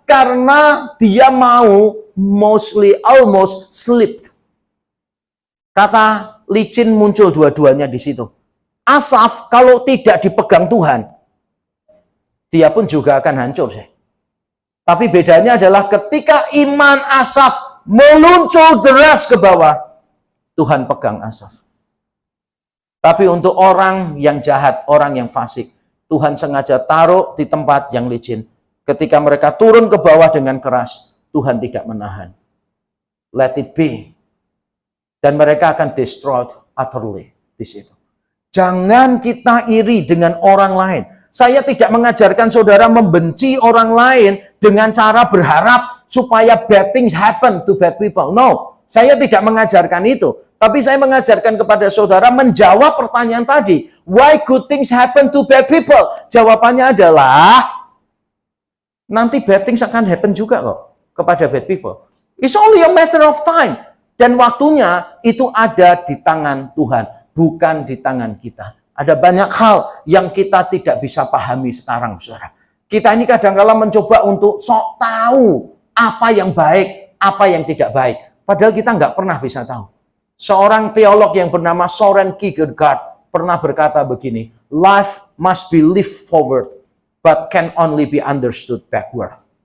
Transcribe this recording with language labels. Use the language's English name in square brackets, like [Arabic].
[Indonesian] Karena dia mau [English] almost slipped. [Indonesian] Kata licin muncul dua-duanya di situ. Asaf kalau tidak dipegang Tuhan, dia pun juga akan hancur. Tapi bedanya adalah ketika iman Asaf meluncur deras ke bawah, Tuhan pegang Asaf. Tapi untuk orang yang jahat, orang yang fasik, Tuhan sengaja taruh di tempat yang licin. Ketika mereka turun ke bawah dengan keras, Tuhan tidak menahan. [English] Let it be. [Indonesian] Dan mereka akan [English] destroyed utterly [Indonesian] di situ. Jangan kita iri dengan orang lain. Saya tidak mengajarkan saudara membenci orang lain dengan cara berharap supaya [English] bad things happen to bad people. [Indonesian] No, saya tidak mengajarkan itu. Tapi saya mengajarkan kepada saudara menjawab pertanyaan tadi. [English] Why good things happen to bad people? [Indonesian] Jawabannya adalah, nanti [English] bad things akan happen [Indonesian] juga kok kepada [English] bad people. It's only a matter of time. [Indonesian] Dan waktunya itu ada di tangan Tuhan, bukan di tangan kita. Ada banyak hal yang kita tidak bisa pahami sekarang, saudara. Kita ini kadang-kadang mencoba untuk sok tahu apa yang baik, apa yang tidak baik. Padahal kita nggak pernah bisa tahu. Seorang teolog yang bernama Soren Kierkegaard pernah berkata begini, [English] life must be lived forward, but can only be understood backward.